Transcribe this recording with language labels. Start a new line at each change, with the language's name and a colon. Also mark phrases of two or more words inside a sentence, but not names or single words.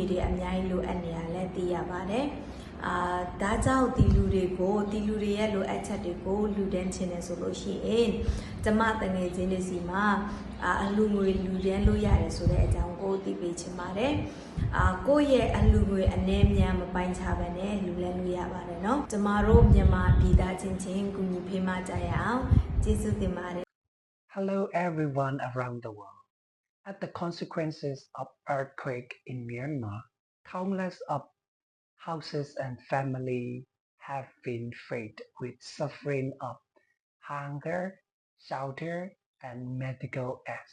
Burmese: တွေအများကြီးလိုအပ်နေရလဲသိရပါတယ်ဒါကြောင့်ဒီလူတွေရဲ့လိုအပ်ချက်တွေကိုလူတန်းချင်းနေဆိုလို့ရှိရင်ကျမတငယ်ချင်းတွေစီမှာအလူငွေလူတန်းလို့ရတယ်ဆိုတဲ့အကြောင်းကိုသိပေးချင်ပါတယ်ကိုယ့်ရဲ့အလူငွေအနေမြန်မပိုင်းခြားဘဲနဲ့လူလဲလို့ရပါတယ်เนาะကျမတို့မြန်မာပြည်သားချင်းချင်းကူညီဖေးမကြရအောင်ကျေးဇူးတင်ပါတယ်
English: Hello everyone around the world. At the consequences of earthquake in Myanmar, countless of houses and families have been faced with suffering of hunger, shelter, and medical aid.